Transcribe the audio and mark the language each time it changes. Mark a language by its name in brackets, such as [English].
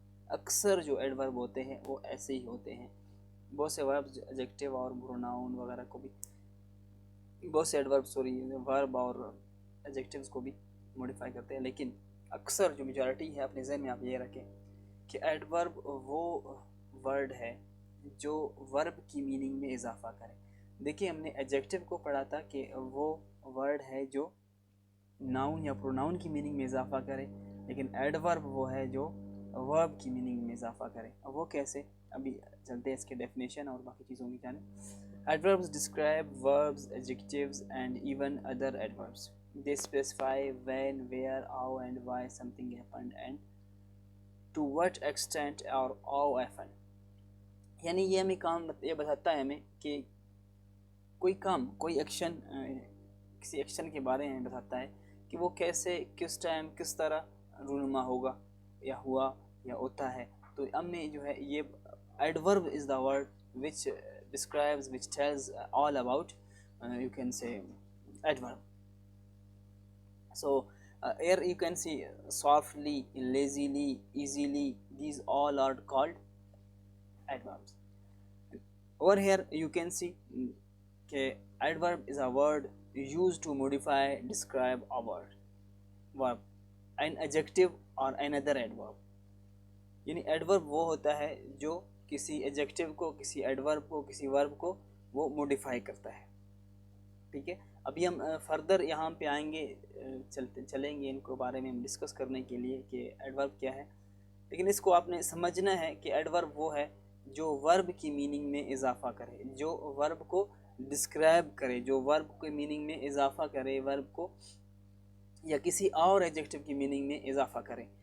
[Urdu] اکثر جو ایڈورب ہوتے ہیں وہ ایسے ہی ہوتے ہیں. بہت سے وربز ایڈجیکٹو اور پروناؤن وغیرہ کو بھی، بہت سے ایڈورب ورب اور ایڈجیکٹوز کو بھی موڈیفائی کرتے ہیں، لیکن اکثر جو میجارٹی ہے اپنے ذہن میں آپ یہ رکھیں کہ ایڈورب وہ ورڈ ہے جو ورب کی میننگ میں اضافہ کرے. دیکھیں ہم نے ایڈجیکٹو کو پڑھا تھا کہ وہ ورڈ ہے جو ناؤن یا پروناؤن کی میننگ میں اضافہ کرے، لیکن ایڈورب وہ ہے جو ورب کی میننگ میں اضافہ کرے. اب وہ کیسے؟ ابھی چلتے ہیں اس کے ڈیفینیشن اور باقی چیزوں کی جانب. [English] Adverbs describe verbs, adjectives and even other adverbs. They specify when, where, how and why something happened and to what extent or how often. [Urdu] یعنی یہ ہمیں کام یہ بتاتا ہے ہمیں کہ کوئی کام، کوئی ایکشن، کسی ایکشن کے بارے میں بتاتا ہے کہ وہ کیسے، کس ٹائم، کس طرح رونما ہوگا یا ہوا یا ہوتا ہے. تو ہم نے جو ہے یہ [English] Adverb is the word which describes, which tells all about, you can say adverb. So here you can see softly, lazily, easily, these all are called adverbs. Over here you can see [Urdu] کہ [English] adverb is a word used to modify, describe a word, verb, an adjective or another adverb. [Urdu] یعنی adverb وہ ہوتا ہے جو کسی adjective کو، کسی adverb کو، کسی ورب کو وہ موڈیفائی کرتا ہے. ٹھیک ہے، ابھی ہم فردر یہاں پہ آئیں گے، چلیں گے ان کو بارے میں ہم ڈسکس کرنے کے لیے کہ ایڈورب کیا ہے. لیکن اس کو آپ نے سمجھنا ہے کہ ایڈورب وہ ہے جو ورب کی میننگ میں اضافہ کرے، جو ورب کو ڈسکرائب کرے، جو ورب کی میننگ میں اضافہ کرے، ورب کو یا کسی اور ایڈجیکٹو کی میننگ میں اضافہ کرے.